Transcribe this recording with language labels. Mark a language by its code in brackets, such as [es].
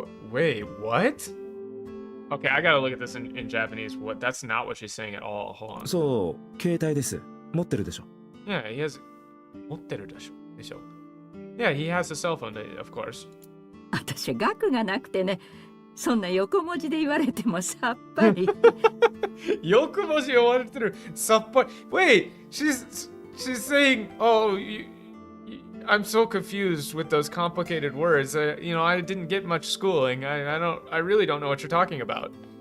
[en] Wait, what? Okay, I gotta look at this in Japanese. What? That's not what she's saying at all. Hold on. [ja] そう、携帯です。持ってるでしょ。 [en] Yeah, he has. [ja] 持ってるでしょ。 [en] Yeah, he has a cell phone, of course. [ja] 私額がなくてね、そんな横文字で言われてもさっぱり。横文字言われてる。さっぱり。 [en] Wait, she's saying, oh, I'm so confused with those complicated words. I didn't get much schooling. I really don't know what you're talking about.